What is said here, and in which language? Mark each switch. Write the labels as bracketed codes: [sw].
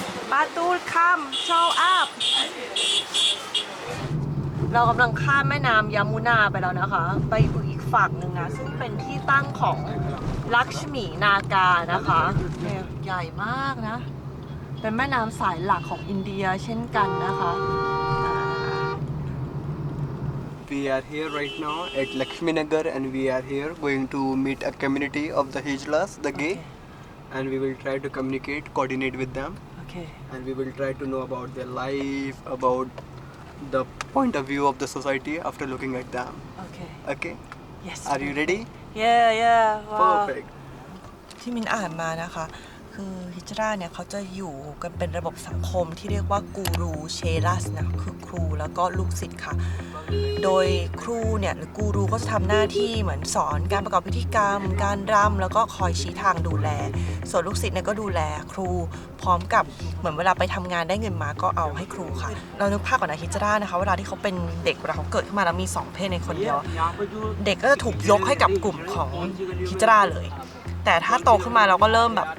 [th] บาตูคัมโชว์อัพเรากำลังข้ามแม่น้ำยามุนาไปแล้วนะคะ ไปอีกฝั่งหนึ่งนะ ซึ่งเป็นที่ตั้งของลักษมีนากานะคะเนี่ยใหญ่มากนะ เป็นแม่น้ำสายหลักของอินเดียเช่นกันนะคะ [en] We are here right now at Lakshmi Nagar and we are here going to meet a community of the Hijlas, the gay, and we will try to communicate, coordinate with them, โอเค and we will try to know about their life, about the point of view of the society after looking at them. โอเค Okay? yes Are you ready? yeah wow Perfect. [th] ที่มินอ่านมานะคะ คือฮิจราเนี่ยเขาจะอยู่กันเป็นระบบสังคมที่เรียกว่ากูรูเชลัสนะคือครูแล้วก็ลูกศิษย์ค่ะ โดยครูเนี่ยหรือกูรูก็จะทำหน้าที่เหมือนสอนการประกอบพิธีกรรม การรำแล้วก็คอยชี้ทางดูแล ส่วนลูกศิษย์เนี่ยก็ดูแลครูพร้อมกับเหมือนเวลาไปทำงานได้เงินมาก็เอาให้ครูค่ะ เรานึกภาพก่อนนะฮิจรานะคะเวลาที่เขาเป็นเด็กเวลาเขาเกิดขึ้นมาแล้วมี2เพศในคนเดียว เด็กก็จะถูกยกให้กับกลุ่มของฮิจราเลย แต่ถ้าโตขึ้นมาเราก็เริ่ม